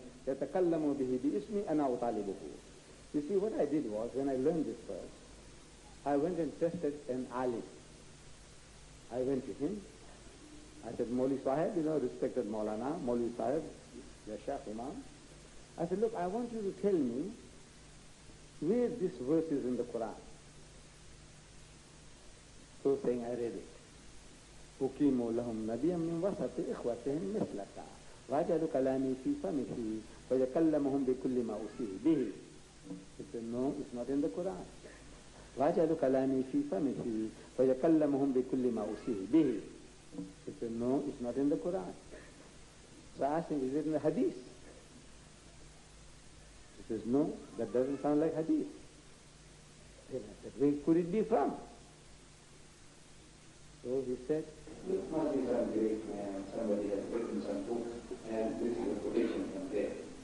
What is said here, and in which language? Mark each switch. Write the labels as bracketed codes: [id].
[ar] يتكلم به باسمي أنا أطالبه. [en] You see, what I did was, when I learned this verse, I went and tested an alim. I went to him. I said, Mauli Sahib, respected Maulana, Mauli Sahib, the Shaykh Imam. I said, look, I want you to tell me where this verse is in the Quran. So saying, I read it. [ar] أقيموا لهم نبيا من وسط إخوتهم مثلك وأجعل كلامي في فمه ويكلمهم بكل ما أوصيه به. [en] He said, no, it's not in the Quran. [ar] وأجعل كلامي في فمه ويكلمهم بكل ما أوصيه به. [en] He said, no, it's not in the Quran. So I asked him, is it in the Hadith? He says, no, that doesn't sound like Hadith. Then I said, where could it be from? So he said, this must be some great man, somebody has written some book, and this is a quotation from there.